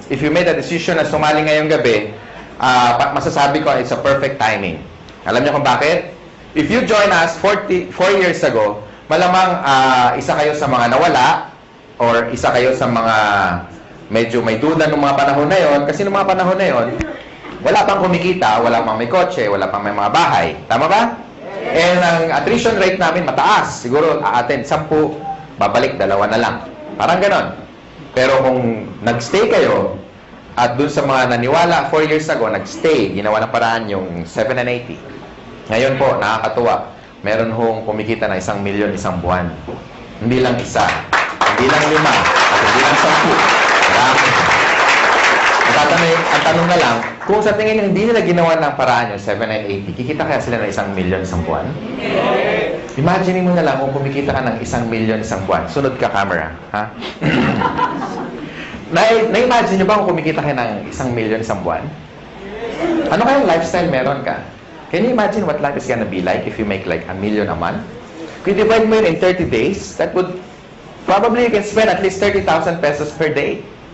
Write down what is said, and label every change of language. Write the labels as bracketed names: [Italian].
[English] If you made a decision [Filipino] na sumali ngayong gabi, masasabi ko, [English] it's a perfect timing. [Filipino] Alam niyo kung bakit? [English] If you join us 4 years ago, [Filipino] malamang isa kayo sa mga nawala or isa kayo sa mga medyo may duda ng mga panahon na yon. Kasi ng mga panahon na yon, wala pang kumikita, wala pang may kotse, wala pang may mga bahay. Tama ba? And ang attrition rate namin mataas. Siguro a-attend 10, babalik 2 na lang. Parang ganon. Pero kung nagstay kayo, at dun sa mga naniwala 4 years ago, nagstay, ginawa ng paraan yung 7 and 80. Ngayon po, nakakatuwa. Meron hong kumikita na 1 milyon isang buwan. Hindi lang isa, hindi lang 5, at hindi lang 10. Marami. Ang tanong na lang, kung sa tingin nyo hindi nila ginawa ng paraan yung 7 and 80, kikita kaya sila ng 1 milyon isang buwan? Imagine mo na lang kung kumikita ka ng 1 milyon isang buwan. Sunod ka camera, ha? Na-imagine nyo ba kung kumikita ka ng 1 milyon isang buwan? Ano kayang lifestyle meron ka? [English] Can you imagine what life is gonna be like if you make like 1 million a month? [Filipino] Kung divide mo yun [English] in 30 days, that would probably you can spend at least 30,000 pesos per day.